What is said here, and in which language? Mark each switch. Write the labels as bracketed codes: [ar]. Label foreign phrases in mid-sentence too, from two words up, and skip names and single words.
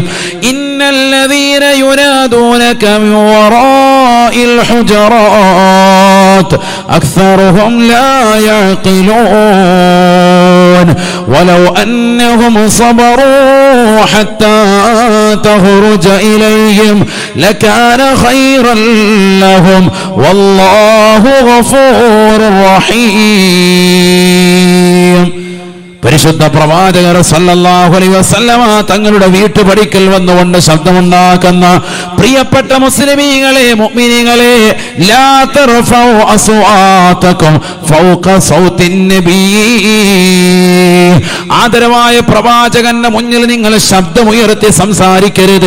[ar] إن الذين ينادونك من وراء الحجرات أكثرهم لا يعقلون ولو أنهم صبروا حتى تخرج إليهم لكان خيرا لهم والله غفور رحيم. [ml] പരിശുദ്ധ പ്രവാചകർ [ar] صلى الله عليه وسلم [ml] തങ്ങളുടെ വീട്ടുപടിക്കൽ വന്നുകൊണ്ട് ശബ്ദമുണ്ടാക്കുന്ന പ്രിയപ്പെട്ട മുസ്ലിമീങ്ങളെ മുഅ്മിനീങ്ങളെ, [ar] لا ترفعوا أصواتكم فوق صوت النبي, [ml] ആദരവായ പ്രവാചകന്റെ മുന്നിൽ നിങ്ങൾ ശബ്ദമുയർത്തി സംസാരിക്കരുത്.